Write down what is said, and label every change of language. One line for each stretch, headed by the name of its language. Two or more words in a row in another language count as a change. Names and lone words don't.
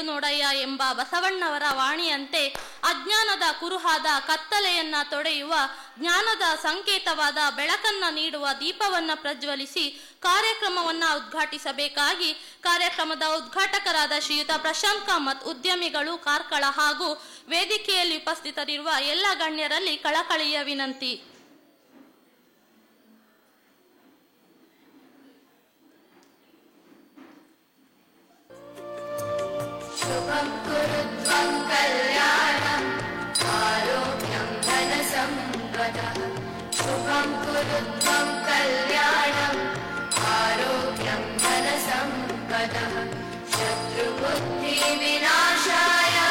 Kannada: ನೋಡಯ್ಯ ಎಂಬ ಬಸವಣ್ಣವರ ವಾಣಿಯಂತೆ ಅಜ್ಞಾನದ ಕುರುಹಾದ ಕತ್ತಲೆಯನ್ನ ತೊಡೆಯುವ, ಜ್ಞಾನದ ಸಂಕೇತವಾದ ಬೆಳಕನ್ನ ನೀಡುವ ದೀಪವನ್ನ ಪ್ರಜ್ವಲಿಸಿ ಕಾರ್ಯಕ್ರಮವನ್ನ ಉದ್ಘಾಟಿಸಬೇಕಾಗಿ ಕಾರ್ಯಕ್ರಮದ ಉದ್ಘಾಟಕರಾದ ಶ್ರೀಯುತ ಪ್ರಶಾಂತ್ ಕಾಮತ್, ಉದ್ಯಮಿಗಳು, ಕಾರ್ಕಳ ಹಾಗೂ ವೇದಿಕೆಯಲ್ಲಿ ಉಪಸ್ಥಿತರಿರುವ ಎಲ್ಲ ಗಣ್ಯರಲ್ಲಿ ಕಳಕಳಿಯ ವಿನಂತಿ.
Sanskrit: शुभं कुरुत्वं कल्याणं आरोग्यं धनसम्पदः शुभं कुरुत्वं कल्याणं आरोग्यं धनसम्पदः शत्रुबुद्धिविनाशाय